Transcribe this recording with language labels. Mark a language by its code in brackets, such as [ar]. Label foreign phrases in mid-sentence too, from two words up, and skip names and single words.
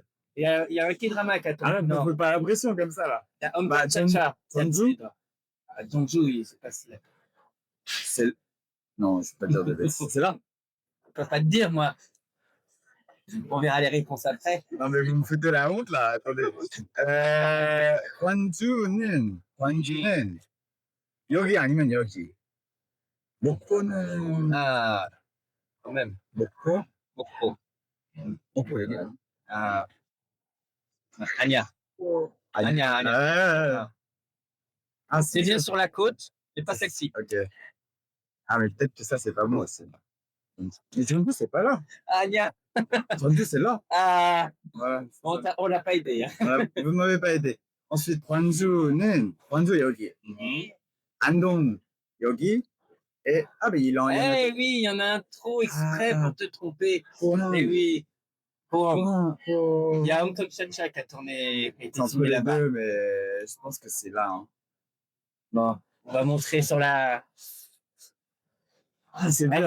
[fr] Il y a un K-drama qui attend. Ne fais pas l'impression comme ça là. Il y a Hong Cha-cha. Jeonju. Jeonju, c'est facile. Non, je ne vais pas dire de bêtises. C'est là. Je peux pas te dire, moi. On verra les réponses après. Non, mais vous me foutez la honte là. Attendez. [ko] Gwangju는 여기 아니면 여기. 목포는 [fr] quand même. [ko] 목포 여기. Anya. [fr] C'est bien sur la côte, mais pas sexy. Ok. Mais peut-être que ça, c'est pas moi aussi. Mais Jeonju, c'est pas là. [ko] Anya. [fr] Jeonju, c'est là. Voilà. On l'a pas aidé. Hein. Vous m'avez pas aidé. Ensuite, [ko] Gwangju 여기. Andong 여기. [fr] Et mais il en oui, il y en a un trop exprès pour te tromper. Mais oui. Il y a Hong Cha-cha qui a tourné là-bas. Mais je pense que c'est là. Hein. Bon, on va montrer sur la. C'est bien.